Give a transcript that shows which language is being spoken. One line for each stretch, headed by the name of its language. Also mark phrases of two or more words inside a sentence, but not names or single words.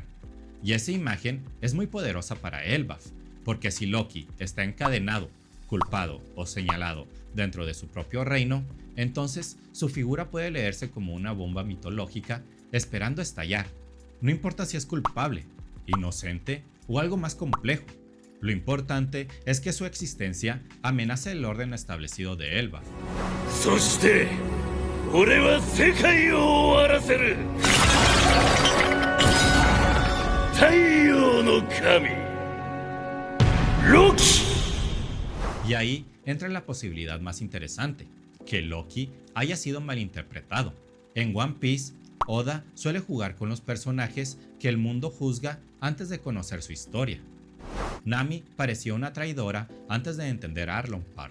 Spanish: Y esa imagen es muy poderosa para Elbaf, porque si Loki está encadenado, culpado o señalado dentro de su propio reino, entonces su figura puede leerse como una bomba mitológica esperando estallar. No importa si es culpable, inocente o algo más complejo. Lo importante es que su existencia amenaza el orden establecido de Elbaf.
Japanese: そして俺は世界を終わらせる。太陽の神ロキ。
Spanish: Y ahí entra la posibilidad más interesante, que Loki haya sido malinterpretado. En One Piece, Oda suele jugar con los personajes que el mundo juzga antes de conocer su historia. Nami parecía una traidora antes de entender Arlong Park.